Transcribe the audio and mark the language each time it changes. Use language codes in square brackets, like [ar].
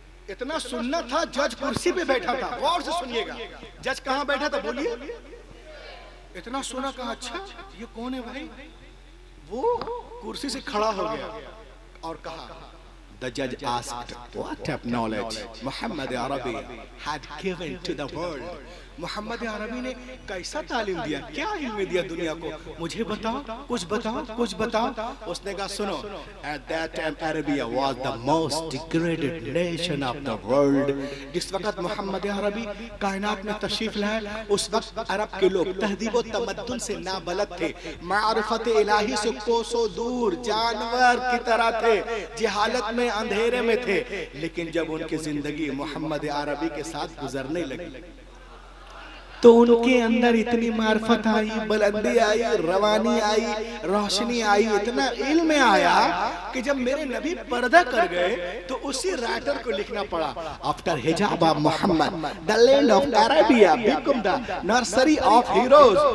[hi] इतना सुनना था, जज कुर्सी पे बैठा था। गौर से सुनिएगा, जज कहाँ बैठा था बोलिए। इतना सुना, कहा अच्छा ये कौन है भाई। वो कुर्सी से खड़ा हो गया और कहा [en] The judge asked, what type of knowledge Muhammad Arabi had given to the world? [hi] Mohammad अरबी ने कैसा तालीम दिया, क्या इल्म दिया दुनिया को, मुझे बताओ, कुछ बताओ, कुछ बताओ। उसने कहा सुनो, [en] at that time Arabia was the most degraded nation of the world। [hi] जिस वक्त मोहम्मद अरबी कायनात में तशरीफ लाए उस वक्त अरब के लोग तहजीब व तमद्दुन से नाबलद थे, मारिफत इलाही से कोसों दूर, जानवर की तरह थे, जहालत में अंधेरे में थे। लेकिन जब उनकी जिंदगी मोहम्मद अरबी के साथ गुजरने लगी तो उनके अंदर इतनी मार्फत आई, बुलंदी आई, रवानी आई, रोशनी आई, इतना इल्म आया कि जब मेरे नबी पर्दा कर गए तो उसी राइटर को लिखना पड़ा, [en] After हिजाब of Mohammed the land of Arabia become the nursery of heroes.